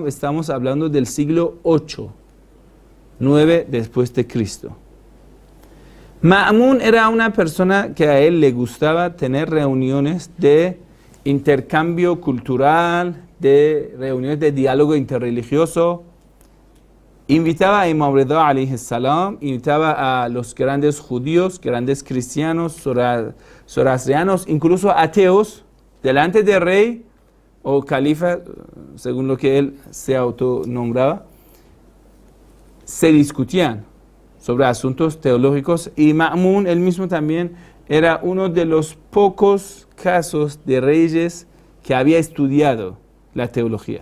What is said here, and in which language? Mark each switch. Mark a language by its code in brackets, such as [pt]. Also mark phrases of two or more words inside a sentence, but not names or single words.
[es] Estamos hablando del siglo 8, 9 después de Cristo. Ma'mun era una persona que a él le gustaba tener reuniones de intercambio cultural, de reuniones de diálogo interreligioso. Invitaba a Imam Rida [ar] عليه السلام, [es] invitaba a los grandes judíos, grandes cristianos, zoroastrianos, incluso ateos, delante del rey o califa, según lo que él se autonombraba, se discutían sobre asuntos teológicos, y Ma'mun, él mismo también, era uno de los pocos casos de reyes que había estudiado la teología.